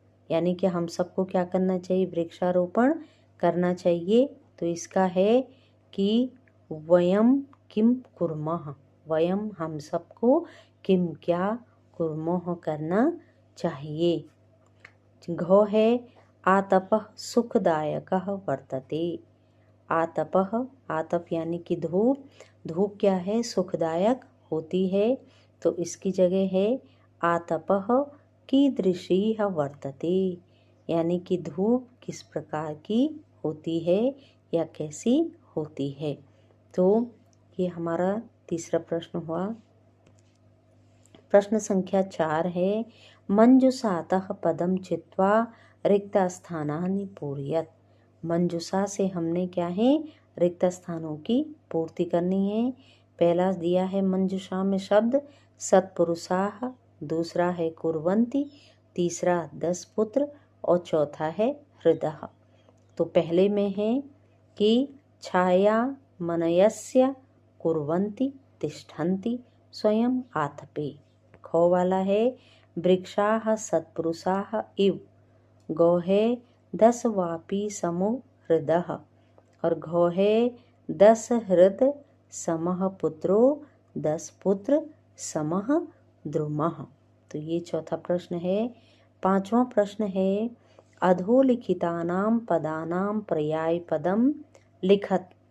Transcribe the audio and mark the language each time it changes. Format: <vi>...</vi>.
<hi>यानी कि हम सबको क्या करना चाहिए? वृक्षारोपण करना चाहिए। तो इसका है कि</hi> <sa>वयम किम कुर्मः।</sa> <hi>वयम हम सबको, किम क्या, कुर्मः करना चाहिए।</hi> <sa>घ है, आतपः सुखदायकः वर्तते।</sa> <hi>आतपः, आतप यानी कि धूप। धूप क्या है? सुखदायक होती है। तो इसकी जगह है</hi> <sa>आतपः कीदृशी वर्तते,</sa> <hi>यानी कि धूप किस प्रकार की होती है या कैसी होती है। तो ये हमारा तीसरा प्रश्न हुआ। प्रश्न संख्या 4 है,</hi> <sa>मंजुषातः पदम चित्वा रिक्त स्थानानि पूरयत।</sa> <hi>मंजुषा से हमने क्या है? रिक्त स्थानों की पूर्ति करनी है। पहला दिया है मंजुषा में शब्द सत्पुरुषाः, दूसरा है कुर्वन्ति, तीसरा 10 पुत्र और चौथा है हृदः। तो पहले में है कि</hi> <sa>छाया मनयस्य कुर्वन्ति तिष्ठन्ति स्वयं आतपे। ख वाला है, वृक्षाः सत्पुरुषाः इव। गौ है 10 वापी समो हृदः। और घ है 10 हृद समः पुत्रो 10 पुत्र समः द्रुमः।</sa> <hi>तो ये चौथा प्रश्न है। पांचवा प्रश्न है, अधोलिखितानां पदानां पर्याय पदम लिखत।</hi>